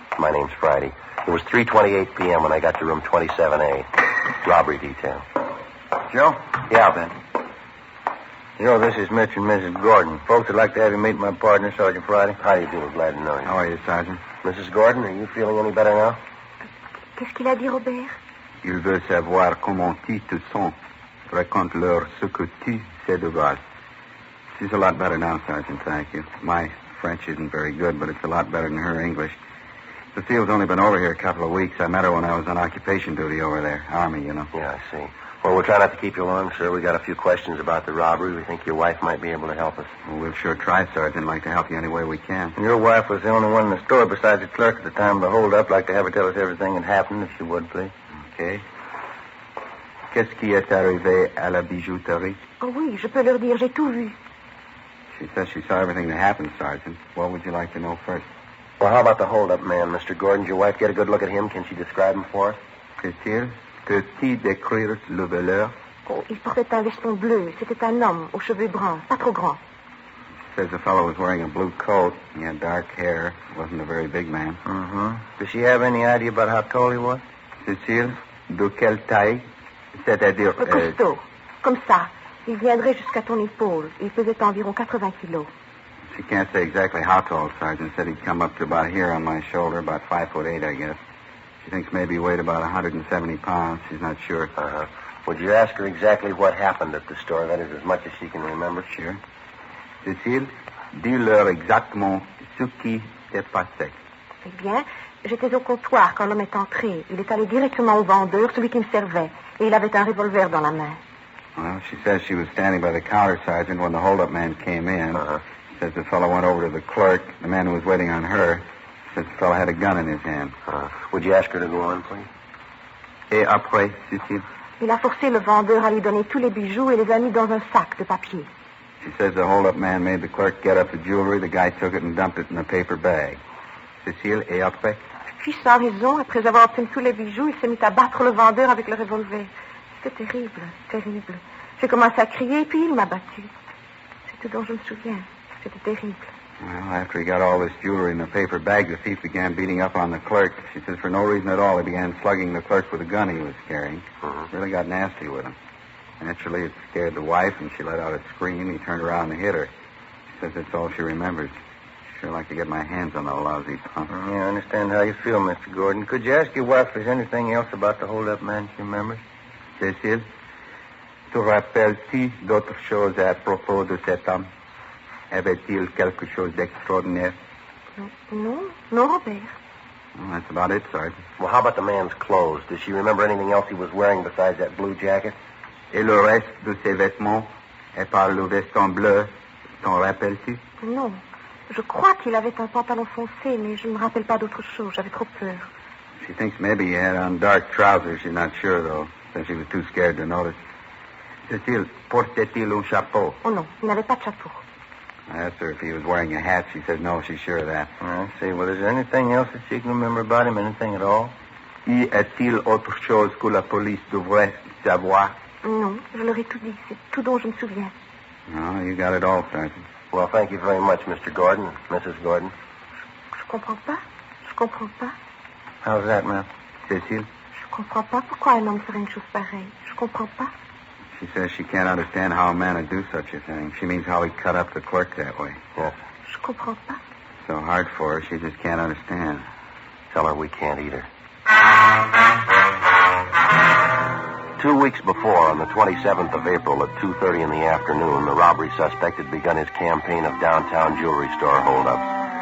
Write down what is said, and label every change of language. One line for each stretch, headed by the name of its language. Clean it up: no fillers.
English: My name's Friday. It was 3:28 p.m. when I got to room 27A. Robbery detail. Joe? Yeah, Ben. You know, this is Mitch and Mrs. Gordon. Folks would like to have you meet my partner, Sergeant Friday. How do you do? Glad to know you. How are you, Sergeant? Mrs. Gordon, are you feeling any better now?
French: Qu'est-ce qu'il a dit, Robert? Il veut savoir comment tu te sens. Raconte-leur ce que tu sais de Val.
English: She's a lot better now, Sergeant, thank you. My French isn't very good, but it's a lot better than her English. Cecile's only been over here a couple of weeks. I met her when I was on occupation duty over there. Army, you know. Yeah, I see. Well, we'll try not to keep you long, sir. We got a few questions about the robbery. We think your wife might be able to help us. Well, we'll sure try, Sergeant. Like to help you any way we can. Your wife was the only one in the store besides the clerk at the time of the hold-up. Like to have her tell us everything that happened, if she would, please. Okay.
French: Qu'est-ce qui est arrivé à la bijouterie? Oh oui, je peux leur dire, j'ai tout vu.
English: She says she saw everything that happened, Sergeant. What would you like to know first? Well, how about the hold-up man, Mr. Gordon? Did your wife get a good look at him? Can she describe him for us?
French: Qu'est-il? Peux-tu décrire le voleur? Oh, il portait un veston bleu. C'était un homme aux cheveux bruns, pas trop grands.
English: She says the fellow was wearing a blue coat. He had dark hair. Wasn't a very big man. Mm-hmm. Does she have any idea about how tall he was?
French: Cécile, de quelle taille? C'est-à-dire... Costaud. Comme ça. Il viendrait jusqu'à ton épaule. Il pesait environ 80 kilos.
English: She can't say exactly how tall, Sergeant. Said he'd come up to about here on my shoulder, about 5'8", I guess. She thinks maybe he weighed about 170 pounds. She's not sure. Uh-huh. Would you ask her exactly what happened at the store? That is, as much as she can remember. Sure.
French: Cécile, dis-leur exactement ce qui s'est passé. Eh bien, j'étais au comptoir quand l'homme est entré. Il est allé directement au vendeur, celui qui me servait. Et il avait un revolver dans la main.
English: Well, she says she was standing by the counter, Sergeant, when the hold-up man came in. Uh-huh. Says the fellow went over to the clerk, the man who was waiting on her. Says the fellow had a gun in his hand. Would you ask her to go on, please?
French: Et après, Cécile? Il a forcé le vendeur à lui donner tous les bijoux et les a mis dans un sac de papier.
English: She says the hold-up man made the clerk get up the jewelry. The guy took it and dumped it in a paper bag.
French: Cécile, et après? Puis, sans raison, après avoir obtenu tous les bijoux, il s'est mis à battre le vendeur avec le revolver. C'était terrible, terrible. J'ai commencé à crier, puis il m'a battu. C'est tout dont je me souviens. C'était terrible.
English: Well, after he got all this jewelry in a paper bag, the thief began beating up on the clerk. She says for no reason at all, he began slugging the clerk with a gun he was carrying. Really got nasty with him. Naturally, it scared the wife, and she let out a scream. He turned around and hit her. She says that's all she remembers. Sure like to get my hands on that lousy punk. Yeah, I understand how you feel, Mr. Gordon. Could you ask your wife if there's anything else about the hold-up man she remembers?
French: Cécile, te rappelles-tu d'autres choses à propos de cet homme? Avait-il quelque chose d'extraordinaire? Non, non, Robert.
English: Well, that's about it, Sergeant. Well, how about the man's clothes? Does she remember anything else he was wearing besides that blue jacket?
French: Et le reste de ses vêtements, à part le veston bleu, t'en rappelles-tu? Non. Je crois qu'il avait un pantalon foncé, mais je ne me rappelle pas d'autre chose. J'avais trop peur.
English: She thinks maybe he had on dark trousers. She's not sure, though, since she was too scared to notice.
French: Cécile, portait-il un chapeau? Oh non, il n'avait pas de chapeau.
English: I asked her if he was wearing a hat. She said no, she's sure of that. I see. Well, is there anything else that she can remember about him? Anything at all?
French: Y a-t-il autre chose que la police devrait savoir? Non, je leur ai tout dit. C'est tout dont je me souviens.
English: No, you got it all, Sergeant. Well, thank you very much, Mr. Gordon, Mrs. Gordon.
French: Je comprends pas. Je comprends pas.
English: How's that, ma'am? Cécile?
French: Je comprends pas pourquoi un homme ferait une chose pareille. Je comprends pas.
English: She says she can't understand how a man would do such a thing. She means how he cut up the clerk that way. Yes.
French: Je comprends pas.
English: So hard for her, she just can't understand. Tell her we can't either. 2 weeks before, on the 27th of April at 2:30 in the afternoon, the robbery suspect had begun his campaign of downtown jewelry store holdups.